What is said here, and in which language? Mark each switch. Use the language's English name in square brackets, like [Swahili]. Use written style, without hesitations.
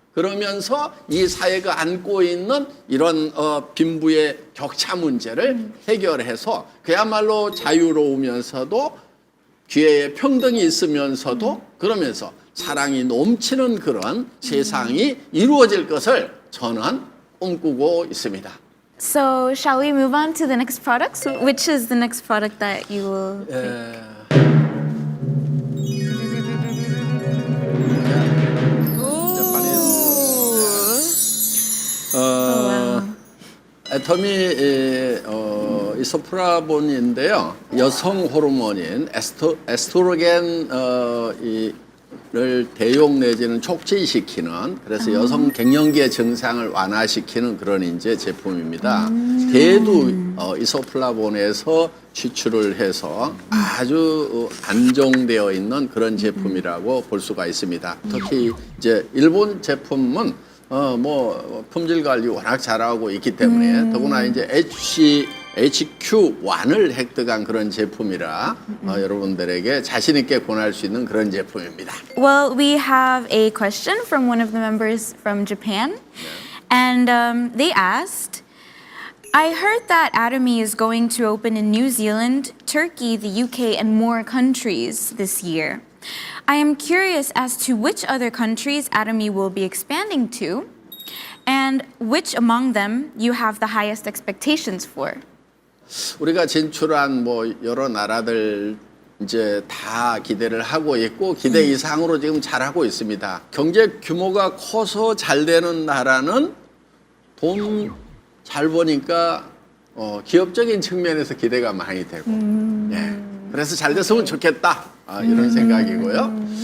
[Korean] 그러면서 이 사회가 안고 있는 이런 빈부의 격차 문제를 해결해서 그야말로 자유로우면서도 기회의 평등이 있으면서도 그러면서 사랑이 넘치는 그런 세상이 이루어질 것을 저는 꿈꾸고 있습니다. [English] So, shall we move on to the next product? Which is the next product that you will pick? [Korean] 애터미 이소프라본인데요. 여성 호르몬인 에스트로겐을 대용 내지는 촉진시키는, 그래서 여성 갱년기의 증상을 완화시키는 그런 이제 제품입니다. 대두 이소플라본에서 추출을 해서 아주 안정되어 있는 그런 제품이라고 볼 수가 있습니다. 특히 이제 일본 제품은 품질 관리 워낙 잘하고 있기 때문에 더구나 이제 HQ1을 획득한 그런 제품이라 여러분들에게 자신 있게 권할 수 있는 그런 제품입니다. [English] Well, we have a question from one of the members from Japan, and they asked, I heard that Atomy is going to open in New Zealand, Turkey, the UK, and more countries this year. I am curious as to which other countries Atomy will be expanding to, and which among them you have the highest expectations for. [Korean] 우리가 진출한 여러 나라들 이제 다 기대를 하고 있고 기대 이상으로 지금 잘하고 있습니다. 경제 규모가 커서 잘 되는 나라는 돈 잘 버니까 기업적인 측면에서 기대가 많이 되고, 그래서 잘 됐으면 좋겠다 이런 생각이고요.